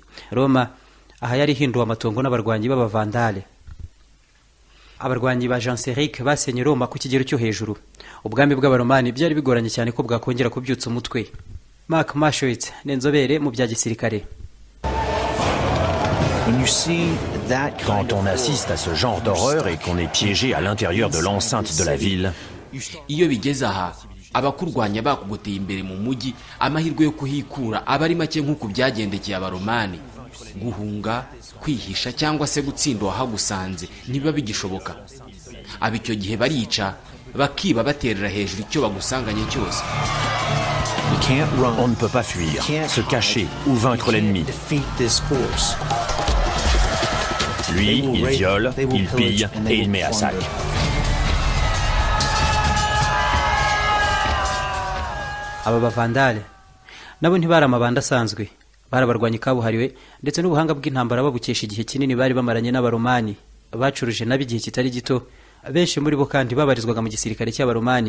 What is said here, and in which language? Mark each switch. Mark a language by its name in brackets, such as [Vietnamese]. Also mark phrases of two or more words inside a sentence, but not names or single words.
[Kinyarwanda] Roma aha yari hinduwe amatongo n'abarwanyi b'abavandale. Abarwanyi ba Jean Séric basenye Roma ku kigero cyo hejuru. Ubwami bw'abaromani byari bigoranye cyane ko bwakongera kubyutsa umutwe. Mark Marshowitz n'inzobere mu bya gisirikare. [French] Quand on assiste à ce genre d'horreur et qu'on est piégé à l'intérieur de l'enceinte de la ville, [Kinyarwanda] Iyo bigeze aha, abakurwanya bakugoteye imbere mu mujyi, amahirwe yo kuhikura abari make nk'uko byagendekeye abaromani. Guhunga, kwihisha cyangwa se gutsindwa hagusanze niba bigishoboka. Abicyo gihe barica, bakiba baterera hejuru icyo bagusanganye cyose. [French] on ne peut pas fuir, se cacher ou vaincre l'ennemi. Lui, il viole, il pille et il met à sac. [Kinyarwanda] Aba bavandale nabo ntibari amabanda asanzwe, barabarwanya kabuhariwe ndetse n'ubuhanga bw'intambara babukesha igihe kinini bari bamaranye n'abaromani. Bacuruje nabi igihe kitari gito, benshi muri bo kandi babarizwaga mu gisirikare cy'abaromani.